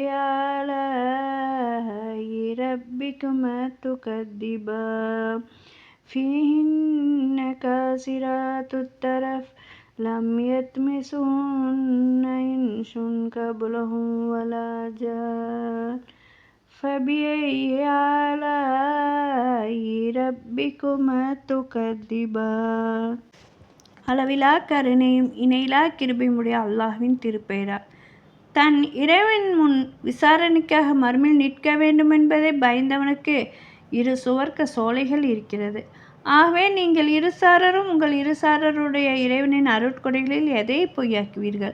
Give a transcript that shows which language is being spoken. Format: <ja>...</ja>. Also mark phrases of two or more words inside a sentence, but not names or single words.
<ar>آلاء ربكما تكذبان فيهن كاسرات الطرف لم يطمثهن إنس قبلهم ولا جان فبأي آلاء ربكما تكذبان.</ar> <ta>அளவிலா கருணையும் இணையிலா கிருபையுடைய அல்லாஹ்வின் திருப்பெயரால். தன் இறைவன் முன் விசாரணைக்காக மறுமையில் நிற்க வேண்டும் என்பதை பயந்தவனுக்கு இரு சுவர்க்க சோலைகள் இருக்கிறது. ஆகவே நீங்கள் இருசாரரும் உங்கள் இருசாரருடைய இறைவனின் அருட்கொடைகளில் எதை பொய்யாக்குவீர்கள்?</ta>